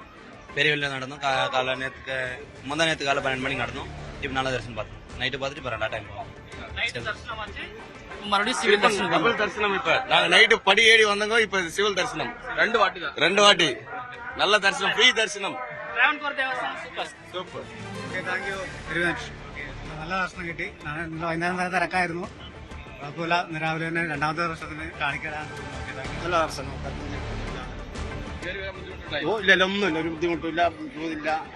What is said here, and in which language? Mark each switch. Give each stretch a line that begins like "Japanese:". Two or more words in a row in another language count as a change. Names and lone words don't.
Tamil: பெரிய வெளில நடந்தோம். காலை முந்தா நேற்று காலை 12 மணிக்கு நடந்தோம். இப்போ நல்ல தரிசனம் பார்த்தோம். நைட்டு பார்த்துட்டு இப்போ 2 டைம் மறுபடியும் சிவில் தரிசனம், டபுள் தரிசனம். இப்ப நாங்க நைட்டு படி ஏறி வந்தோங்க, இப்ப சிவில் தரிசனம் 2 வாட்டி நல்ல தரிசனம், ஃப்ரீ தரிசனம்.
Malayalam: സൂപ്പർ,
English: thank you very much.
Malayalam: നല്ല ദർശനം കിട്ടി. വൈകുന്നേരം വരെ തിരക്കായിരുന്നു, കുഴപ്പമില്ല. ഇന്ന് രാവിലെ തന്നെ 2ാമത്തെ വർഷത്തിന് കാണിക്കാൻ നല്ല ദർശനം. ഇല്ല, ഒന്നുമില്ല, ഒരു ബുദ്ധിമുട്ടില്ല, പോതില്ല.